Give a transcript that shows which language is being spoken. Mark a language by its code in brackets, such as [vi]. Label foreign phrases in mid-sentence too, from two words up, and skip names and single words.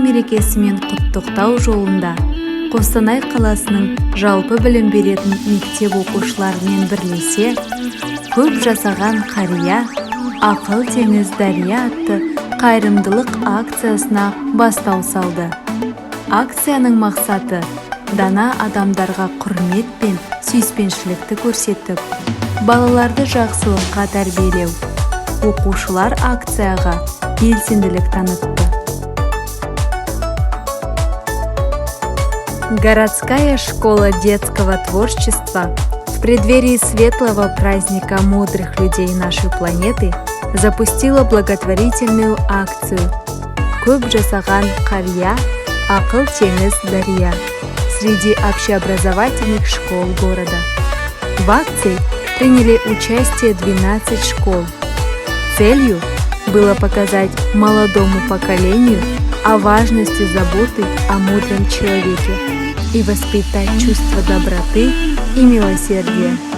[kk] мерекесімен құттықтау жолында Қостанай қаласының жалпы білім беретін мектеп оқушыларымен бірлесе көп жасаған қария ақыл теңіз дария атты қайырымдылық акциясына бастау салды. Акцияның мақсаты дана адамдарға құрмет пен сүйіспеншілікті көрсетіп, балаларды жақсылыққа тәрбиелеу. Оқушылар акцияға белсенділік танытты. [ru] Городская школа детского творчества в преддверии светлого праздника мудрых людей нашей планеты запустила благотворительную акцию [kk] «Көп жасаған қария, ақыл теңіз дария» [ru] среди общеобразовательных школ города. В акции приняли участие 12 школ. Целью было показать молодому поколению о важности заботы о мудром человеке и воспитать чувство доброты и милосердия.